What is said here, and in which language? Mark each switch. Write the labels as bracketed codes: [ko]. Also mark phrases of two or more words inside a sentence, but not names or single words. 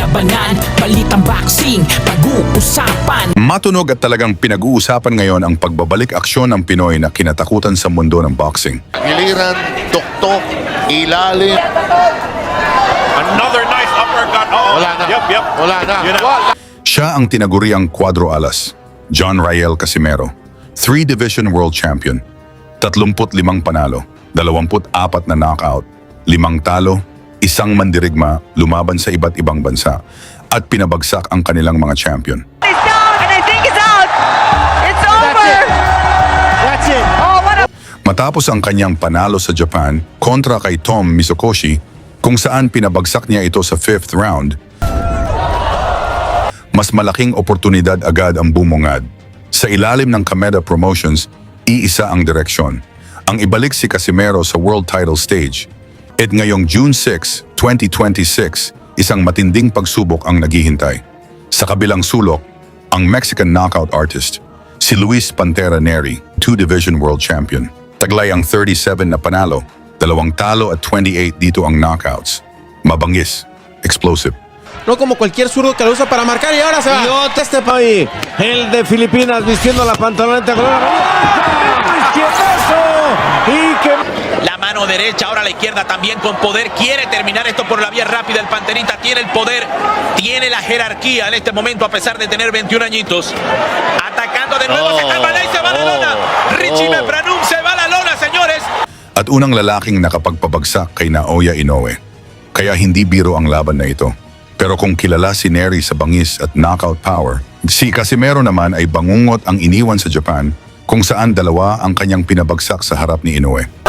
[tl] Tatanungan, balitang boxing, pag-uusapan. Matunog at talagang pinag-uusapan ngayon ang pagbabalik aksyon ng Pinoy na kinatakutan sa mundo ng boxing. Giliran, tuktok, ilalim. [en] Another nice uppercut. Uh-oh. [tl] Wala na. Yep. Wala na. Yun na. Wala. Siya ang tinaguriang Cuadro Alas, John Rayel Casimero, [en] 3-division world champion, [tl] 35 panalo, 24 na knockout, 5 talo, 1 mandirigma, lumaban sa iba't ibang bansa, at pinabagsak ang kanilang mga champion. [en] He's down, and I think it's out. It's over. That's it. Oh, what a... [tl] Matapos ang kanyang panalo sa Japan kontra kay Tom Misokoshi, kung saan pinabagsak niya ito sa 5th round, mas malaking oportunidad agad ang bumungad. Sa ilalim ng Kameda Promotions, iisa ang direksyon. Ang ibalik si Casimero sa [en] world title stage. [tl] At ngayong June 6, 2026, isang matinding pagsubok ang naghihintay. Sa kabilang sulok, ang [en] Mexican knockout artist, [tl] si Luis Pantera Neri, [en] 2-division world champion. [tl] Taglay ang 37 na panalo, 2 talo at 28 dito ang knockouts. Mabangis, explosive. [es] No como cualquier zurdo que lo usa para marcar y ahora se va. Y otra este país, el de Filipinas vistiendo la pantaloneta con izquierdazo y que La mano derecha, ahora la izquierda también con poder. Quiere terminar esto por la vía rápida. El Panterita tiene el poder, tiene la jerarquía en este momento a pesar de tener 21 añitos. Atacando de nuevo, se calma y se va a la lona. Richie Mepranum se va a la lona, señores. [tl] At unang lalaking nakapagpabagsak kay Naoya Inoue. Kaya hindi biro ang laban na ito. Pero kung kilala si Neri sa bangis at knockout power, si Casimero naman ay bangungot ang iniwan sa Japan kung saan dalawa ang kanyang pinabagsak sa harap ni Inoue.